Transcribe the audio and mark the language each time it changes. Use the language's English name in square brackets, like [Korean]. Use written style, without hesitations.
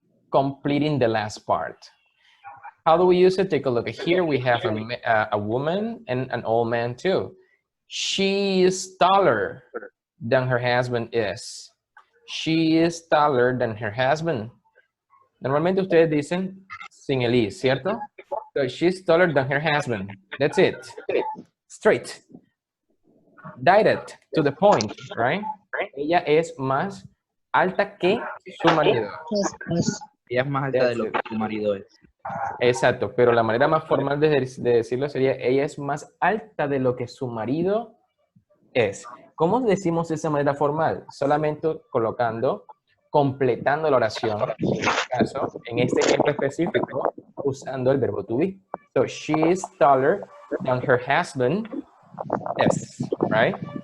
[English] Completing the last part. How do we use it? Take a look. Here we have a woman and an old man too. She is taller than her husband is. She is taller than her husband. [Spanish] Normalmente ustedes dicen sin el is, ¿cierto? [English] So she's taller than her husband. That's it. Straight. Direct, to the point, right? [Spanish] Ella es más alta que su marido. Ella es más alta de lo que su marido es. Exacto, pero la manera más formal de decirlo sería, ella es más alta de lo que su marido es. ¿Cómo decimos esa manera formal? Solamente colocando, completando la oración, en este ejemplo específico, usando el verbo to be. [English] So, she is taller than her husband is, right?